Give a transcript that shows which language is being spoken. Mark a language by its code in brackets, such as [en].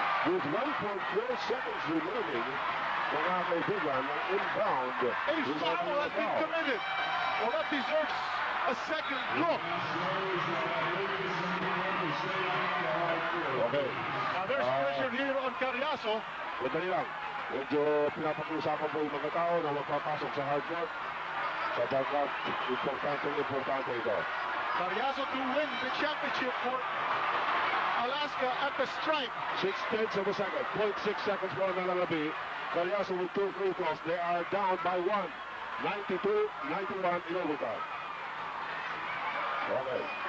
[en] With 1.4 seconds remaining, [tl] mga kaibigan, [en] inbound. A foul has been committed. Well, that deserves a second look. Okay. Now there's pressure here on Carriazo. [tl] Madali lang. Medyo pinapag-usapan po yung mga tao na magpapasok sa hardcourt. Sapagkat importante ito. [en] Carriazo to win the championship for Alaska at the stripe. 6/10 of a second. 0.6 seconds more than Alabi. Carriazo with 2 free throws. They are down by 1. 92-91 in overtime. Okay.